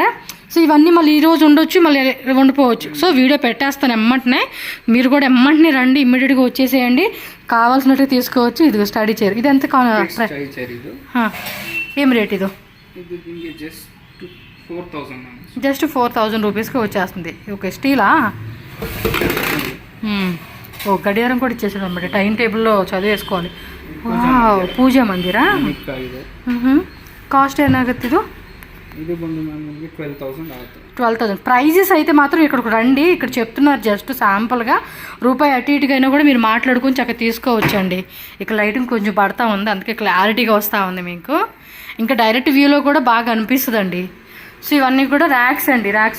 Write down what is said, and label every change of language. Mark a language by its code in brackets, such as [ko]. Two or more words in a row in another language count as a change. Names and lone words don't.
[te] సో ఇవన్నీ మళ్ళీ ఈరోజు ఉండొచ్చు, మళ్ళీ వండిపోవచ్చు. సో వీడియో పెట్టేస్తాను ఎమ్మంటనే, మీరు కూడా ఎమ్మంటనే రండి, ఇమ్మీడియట్గా వచ్చేసేయండి, కావాల్సినట్టు తీసుకోవచ్చు. ఇది [en] study chair. [te] ఇది ఎంత ఏం రేట్ ఇది? జస్ట్ 4,000 రూపీస్కి వచ్చేస్తుంది. ఓకే స్టీలా? ఓ గడియారం కూడా ఇచ్చేసాడు అనమాట. టైం టేబుల్లో చదివేసుకోవాలి. [kn] ಪೂಜಾ ಮಂದಿರ. ಕಾಸ್ಟ್ ಏನಾಗುತ್ತೆ ಇದು? ಇದು ಬಂದು ನಮಗೆ 12,000 ಆಗುತ್ತೆ. 12,000. [te] ప్రైజెస్ అయితే మాత్రం ఇక్కడికి రండి, ఇక్కడ చెప్తున్నారు జస్ట్ శాంపుల్గా. రూపాయి అటు ఇటుగా అయినా కూడా మీరు మాట్లాడుకొని చక్కగా తీసుకోవచ్చండి. ఇక్కడ లైటింగ్ కొంచెం పడతా ఉంది, అందుకే క్లారిటీగా వస్తూ ఉంది మీకు. ఇంకా డైరెక్ట్ వ్యూలో కూడా బాగా అనిపిస్తుందండి. సో ఇవన్నీ కూడా ర్యాక్స్ అండి, ర్యాక్స్.